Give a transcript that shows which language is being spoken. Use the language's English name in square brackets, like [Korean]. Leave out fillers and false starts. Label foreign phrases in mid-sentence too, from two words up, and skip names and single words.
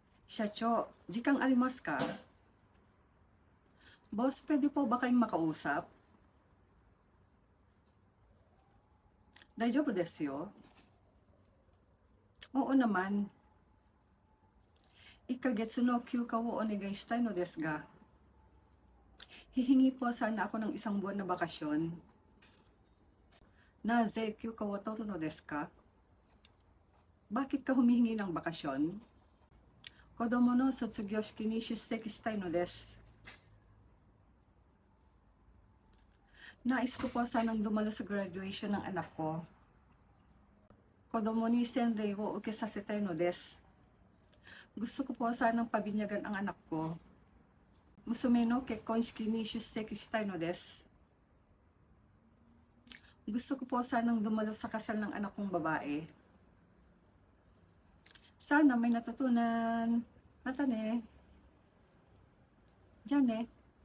[Japanese] 社長、時間ありますか? [Filipino] Boss, pwede po ba kayong makausap? [Japanese] 大丈夫ですよ. [Filipino] Oo naman. [Japanese] 1ヶ月の休暇をお願いしたいのですが. [Filipino] Hihingi po sana ako ng isang buwan na bakasyon. [Japanese] なぜ休暇を取るのですか? [Filipino] Bakit ka humihingi ng bakasyon? [Japanese] 子供の卒業式に出席したいのです. [Filipino] Nais ko po sanang dumalo sa graduation ng anak ko. [Japanese] 子供に洗礼を受けさせたいのです. [Filipino] Gusto ko po sanang pabinyagan ang anak ko. [Japanese] 娘の結婚式に出席したいのです. [Filipino] Gusto ko po sanang dumalo sa kasal ng anak kong babae. Sana may natutunan. [Japanese] またね. [Filipino] Diyan eh.